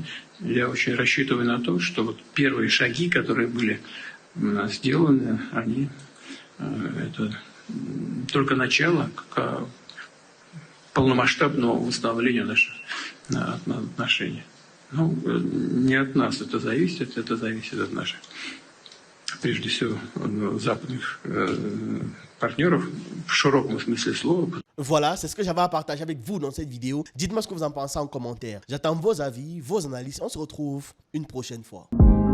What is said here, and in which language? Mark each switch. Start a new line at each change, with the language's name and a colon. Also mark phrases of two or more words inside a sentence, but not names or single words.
Russian: Я очень рассчитываю на то, что вот первые шаги, которые были сделаны, они это только начало к полномасштабному восстановлению наших отношений. Ну, не от нас это зависит от наших, прежде всего, западных партнеров в широком смысле слова.
French: Voilà, c'est ce que j'avais à partager avec vous dans cette vidéo. Dites-moi ce que vous en pensez en commentaire. J'attends vos avis, vos analyses. On se retrouve une prochaine fois.